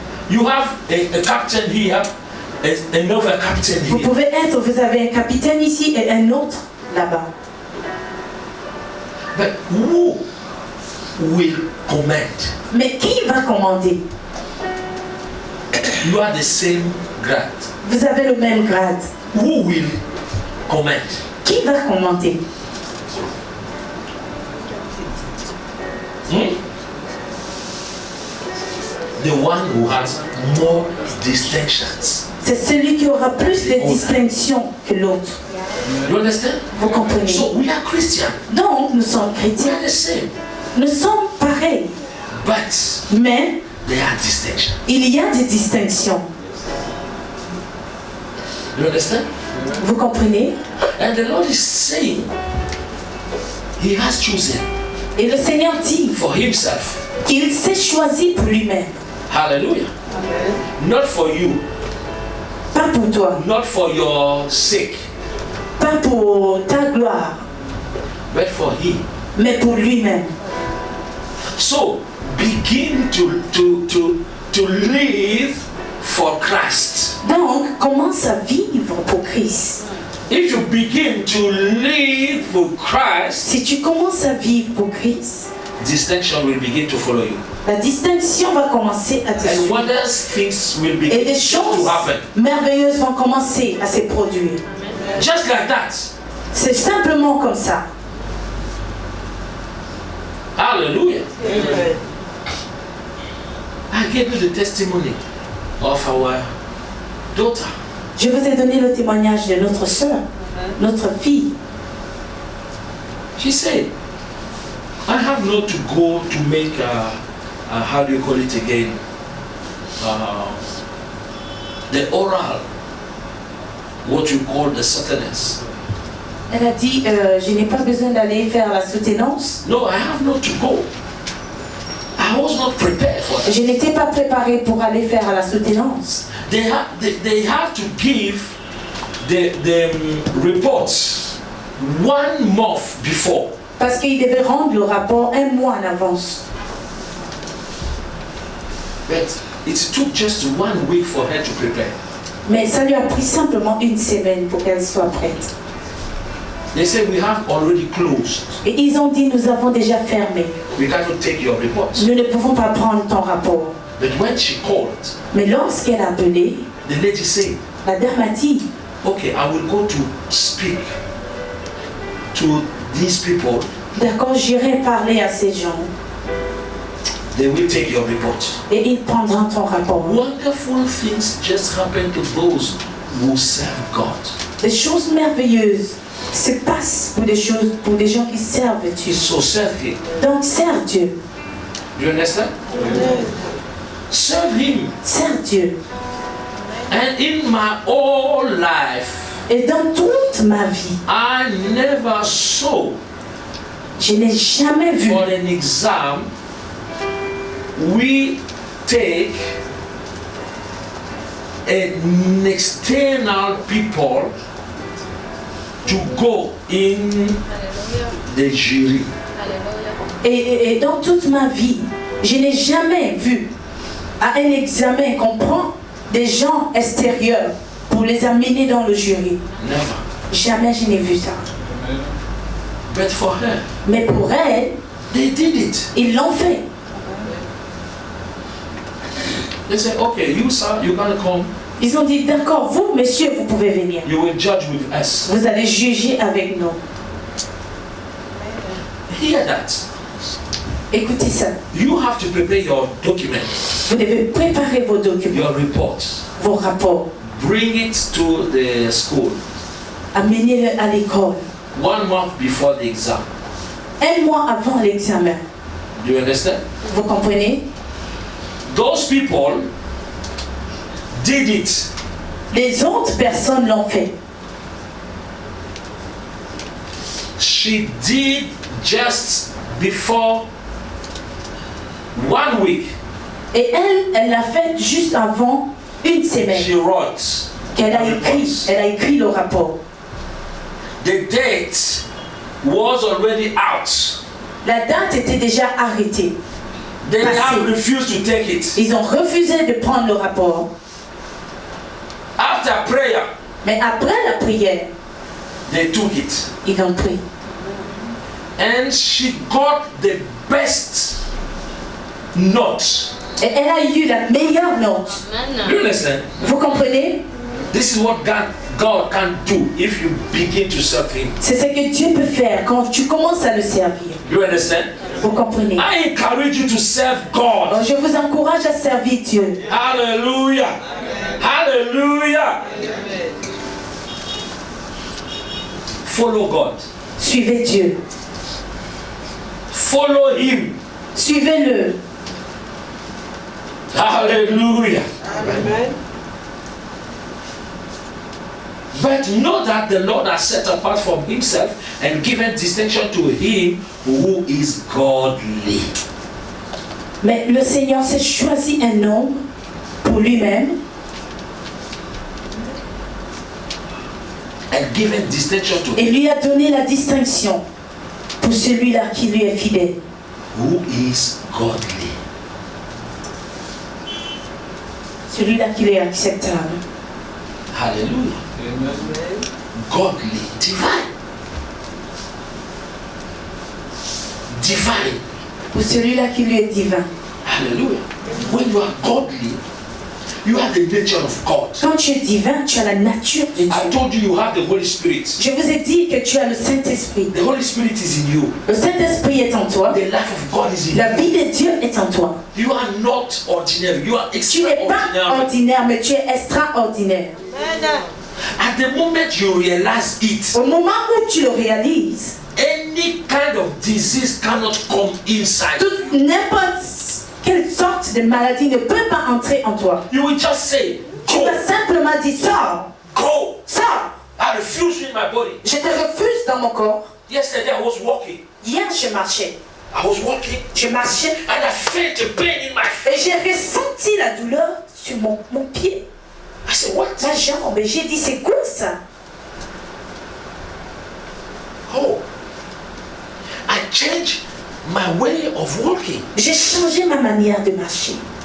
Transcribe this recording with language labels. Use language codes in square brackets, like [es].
[en] You have a captain here, another captain [fr] Vous [en] here. [fr] pouvez être, vous avez un capitaine ici et un autre là-bas. [en] But who will command? [fr] Mais qui va commander? [en] You are the same grade. [fr] Vous avez le même grade. [en] Who will command? [fr] Qui va commander? [en] The one who has more distinctions. [fr] C'est celui qui aura plus de distinctions que l'autre. [en] You understand? [fr] Vous comprenez? [en] So we are Christian. [fr] Donc, nous sommes [en] We [fr] chrétiens. [en] are the same. [fr] Nous sommes pareils. [en] But [fr] Mais [en] there are distinctions. [fr] il y a des distinctions. [en] You understand? [fr] Vous comprenez? [en] And the Lord is saying He has chosen [fr] Et le Seigneur dit [en] for Himself. [fr] qu'il s'est choisi pour lui-même. [en] Hallelujah. Not for you, [fr] Pas pour toi, [en] not for your sake, [fr] pas pour ta gloire, [en] but for Him. [fr] mais pour lui-même. [en] So begin to live for Christ. [fr] Donc, commence à vivre pour Christ. [en] If you begin to live for Christ, [fr] Si tu commences à vivre pour Christ, [en] distinction will begin to follow you. [fr] la distinction va commencer à te [en] And [fr] suivre. [en] wondrous things will [fr] Et [en] begin [fr] des choses [en] to happen. [fr] merveilleuses vont commencer à se produire. [en] Just like that. [fr] C'est simplement comme ça. [en] Hallelujah. I gave you the testimony of our daughter. [fr] Je vous ai donné le témoignage de notre sœur, notre fille. [en] She said, I have not to go to make how do you call it again? The oral what you call the soutenance. [fr] Elle a dit, je n'ai pas besoin d'aller faire la soutenance. [en] No, I have not to go. I was not prepared for that. [fr] Je n'étais pas préparée pour aller faire la soutenance. [en] They have to give the reports 1 month before. [fr] Parce qu'ils devaient rendre le rapport 1 mois en avance. [en] But it took just 1 week for her to prepare. [fr] Mais ça lui a pris simplement 1 semaine pour qu'elle soit prête. [en] They said we have already closed. [fr] Et ils ont dit, nous avons déjà fermé. [en] We cannot take your report. [fr] Nous ne pouvons pas prendre ton rapport. [en] But when she called, [fr] Mais lorsqu'elle a appelé, [en] the lady said, [fr] la dame a dit, [en] okay, I will go to speak to these people. [fr] d'accord, j'irai parler à ces gens. [en] They will take your report. [fr] Et ils prendront ton rapport. [en] Wonderful things just happen to those who serve God. [fr] Des choses merveilleuses se passent pour des gens qui servent Dieu. [en] So serve Him. [fr] Donc, serve Dieu. [en] You understand? Serve Him. [fr] Serve Dieu. [en] And in my whole life, [fr] Et dans toute ma vie, [en] I never saw [fr] je n'ai jamais vu [en] for an exam we take an external people to go in the jury. [fr] et dans toute ma vie, je n'ai jamais vu à un examen qu'on prend des gens extérieurs pour les amener dans le jury. [en] Never. [fr] Jamais je n'ai vu ça. [en] But for her, [fr] Mais pour elle, [en] they did it. [fr] ils l'ont fait. [en] They said, okay, you sir, you're gonna come. [fr] Ils ont dit, d'accord, vous, monsieur, vous pouvez venir. [en] You will judge with us. [fr] Vous allez juger avec nous. [en] Hear that. [fr] Écoutez ça. [en] You have to prepare your documents, [fr] Vous devez préparer vos documents, [en] your reports. [fr] vos rapports. [en] Bring it to the school [fr] Amenez-le à l'école. [en] 1 month before the exam. [fr] 1 mois avant l'examen. [en] Do you understand? [fr] Vous comprenez? [en] Those people did it. [fr] Les autres personnes l'ont fait. [en] She did just before 1 week. [fr] Et elle l'a fait juste avant 1 semaine. [en] She wrote [fr] Elle a [en] reports. [fr] écrit le rapport. [en] The date was already out. [fr] La date était déjà arrêtée. [en] They [fr] Passé. [en] have refused to take it. [fr] Ils ont refusé de prendre le rapport. [en] After prayer, [fr] Mais après la prière, [en] they took it. [fr] ils l'ont pris. [en] And she got the best note. [fr] Et elle a eu la meilleure note. [en] Do you understand? [fr] Vous comprenez? [en] This is what God can do if you begin to serve Him. [fr] C'est ce que Dieu peut faire quand tu commences à le servir. [en] Do you understand? [fr] Vous comprenez? [en] I encourage you to serve God. [fr] Alors, je vous encourage à servir Dieu. [en] Hallelujah. Hallelujah. Follow God. [fr] Suivez Dieu. [en] Follow Him. [fr] Suivez-le. [en] Hallelujah. Amen. But know that the Lord has set apart from Himself and given distinction to Him who is godly. [fr] Mais le Seigneur s'est choisi un homme pour lui-même [en] And given distinction to [fr] et [en] Him [fr] lui a donné la distinction pour celui-là qui lui est fidèle. [en] who is godly. [fr] Celui-là qui lui est acceptable. [en] Hallelujah. Godly, divine. [fr] Divine. Pour celui-là qui lui est divin. [en] Hallelujah. When you are godly, you have the nature of God. [fr] Quand tu es divin, tu as la nature de Dieu. [en] I told you you have the Holy Spirit. [fr] Je vous ai dit que tu as le Saint-Esprit. [en] The Holy Spirit is in you. [fr] Le Saint-Esprit est en toi. [en] The life of God is in [fr] La [en] you. [fr] vie de Dieu est en toi. [en] You are not ordinary. You are [fr] Tu n'es pas [en] extraordinary. [fr] ordinaire, mais tu es extraordinaire. [en] At the moment you realize it, [fr] Au moment où tu le réalises, [en] any kind of disease cannot come inside. [fr] n'importe quelle sorte de maladie ne peut pas entrer en toi. [en] You will just say, [fr] Tu [en] go, [fr] vas simplement dire, sors, [en] go, [fr] sors, Sors. [en] I refuse in my body. [fr] Je te refuse dans mon corps. [en] Yesterday I was walking. [fr] Hier, je marchais. [en] I was walking [fr] Je marchais [en] and I felt a pain in my face. [fr] et j'ai ressenti la douleur sur mon pied, [en] I said, what? [fr] ma jambe. Et j'ai dit, c'est quoi ça? Oh. [en] I changed my way of walking. [fr] J'ai changé ma manière de marcher.